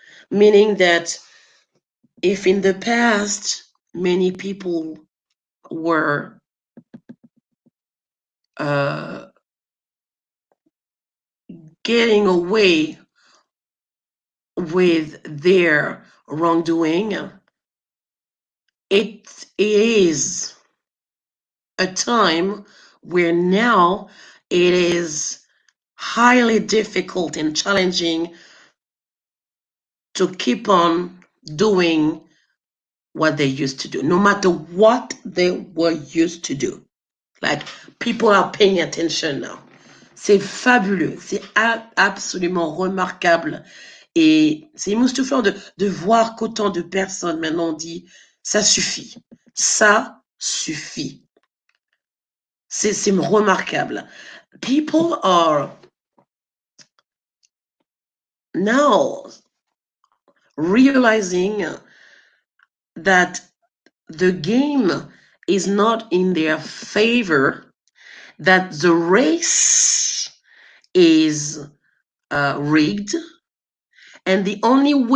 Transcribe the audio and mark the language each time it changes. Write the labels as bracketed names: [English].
[English] Meaning that if in the past many people were getting away with their wrongdoing, it is a time where now it is highly difficult and challenging to keep on doing what they used to do, no matter what they were used to do. Like, people are paying attention now. [French] C'est fabuleux, c'est absolument remarquable. Et c'est époustouflant de voir qu'autant de personnes maintenant dit ça suffit, ça suffit. C'est remarquable. [English] People are now realizing that the game is not in their favor, that the race is rigged, and the only